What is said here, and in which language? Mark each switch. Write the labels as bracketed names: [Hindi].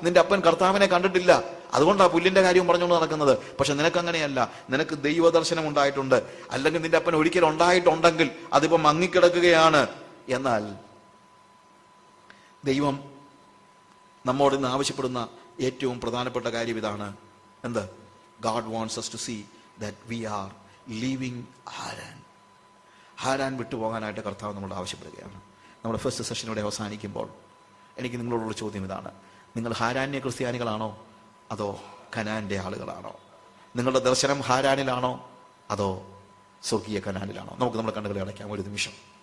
[Malayalam] നിന്റെ അപ്പൻ കർത്താവിനെ കണ്ടിട്ടില്ല. അതുകൊണ്ടാണ് പുല്ലിന്റെ കാര്യവും പറഞ്ഞുകൊണ്ട് നടക്കുന്നത്. പക്ഷെ നിനക്ക് അങ്ങനെയല്ല, നിനക്ക് ദൈവദർശനം ഉണ്ടായിട്ടുണ്ട്. അല്ലെങ്കിൽ നിന്റെ അപ്പൻ ഒരിക്കലും ഉണ്ടായിട്ടുണ്ടെങ്കിൽ അതിപ്പോ മങ്ങിക്കിടക്കുകയാണ്. എന്നാൽ ദൈവം നമ്മോട് ഇന്ന് ആവശ്യപ്പെടുന്ന ഏറ്റവും പ്രധാനപ്പെട്ട കാര്യം ഇതാണ്, എന്ത്? [English] God wants us to see that we are leaving Haran. [Malayalam] Haran വിട്ടുപോകാനായിട്ട് കർത്താവ് നമ്മളോട് ആവശ്യപ്പെടുകയാണ്. നമ്മുടെ ഫസ്റ്റ് സെഷൻ ഇവിടെ അവസാനിക്കുമ്പോൾ എനിക്ക് നിങ്ങളോടുള്ള ചോദ്യം ഇതാണ്: നിങ്ങൾ ഹാരാന്യ ക്രിസ്ത്യാനികളാണോ അതോ കനാന്റെ ആളുകളാണോ? നിങ്ങളുടെ ദർശനം ഹാരാനിലാണോ അതോ സ്വർഗീയ കനാനിലാണോ? നമുക്ക് നമ്മുടെ കണ്ണുകളെ അടയ്ക്കാം ഒരു നിമിഷം.